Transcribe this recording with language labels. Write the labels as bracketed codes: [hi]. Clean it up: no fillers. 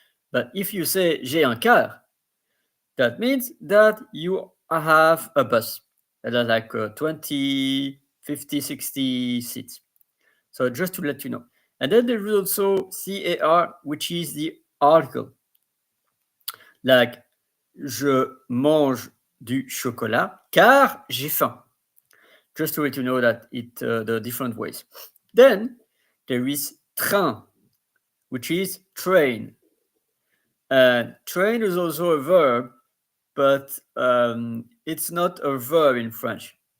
[en] But if you say [fr] j'ai un car, [en] that means that you have a bus that has like 20, 50, 60 seats. So just to let you know. And then there is also CAR, which is the article. Like, [fr] je mange du chocolat car j'ai faim. [en] Just to let you know that the different ways. Then there is train, which is train. And train is also a verb, but it's not a verb in French.